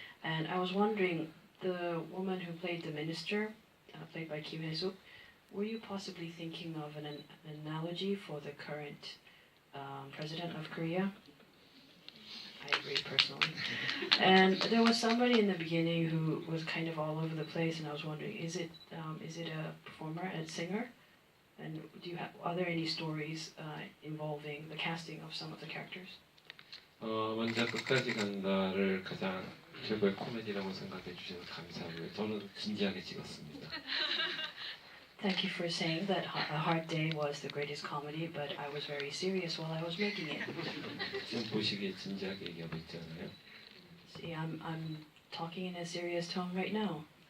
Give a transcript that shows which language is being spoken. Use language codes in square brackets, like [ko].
[en] And I was wondering, the woman who played the minister, played by Kim Hae-suk, were you possibly thinking of an analogy for the current president of Korea? I agree personally. And there was somebody in the beginning who was kind of all over the place, and I was wondering, is it a performer, a singer? And are there any stories involving the casting of some of the characters? [ko] 먼저 끝까지 간다를 가장 최고의 코미디라고 생각해 주셔서 감사하고요. 저는 진지하게 찍었습니다. [en] Thank you for saying that A Hard Day was the greatest comedy, but I was very serious while I was making it. [ko] 지금 보시기에 진지하게 얘기하고 있잖아요. [en] See, I'm talking in a serious tone right now.